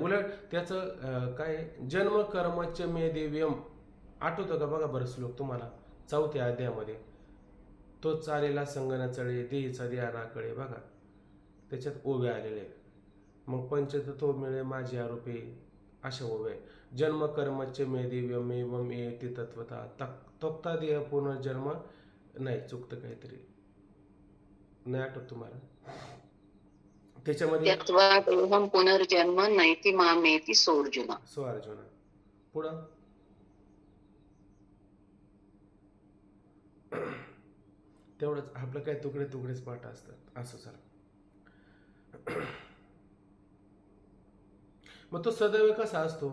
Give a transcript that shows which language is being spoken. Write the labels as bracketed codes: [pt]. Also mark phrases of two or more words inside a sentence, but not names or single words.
[mr] उलट त्याचं काय [sa] जन्म कर्मच मे दिव्यम [mr] आठवतं का? बघा बरं श्लोक तुम्हाला 4थ्या अध्यायामध्ये. तो चालेला संगना चळे देहीचा ध्याना कळे. बघा, त्याच्यात ओव्या आलेले आहेत. मग पंचतत्व मिळे माझे आरोपे, अशा ओव्या आहे. [sa] जन्म कर्मच मे दिव्यम एवम येती तत्वता तक्ता देह पुनर्जन्म. [mr] नाही, चुकतं काहीतरी, नाही आठवत तुम्हाला? त्याच्यामध्ये [sa] त्यक्त्वा देहं पुनर्जन्म नैति मामेति सोऽर्जुन. सो अर्जुना [mr] पुढं तेवढंच. आपलं काय तुकडे तुकडेच पाठ असतात. असं चला. मग तो सदैव कसा असतो?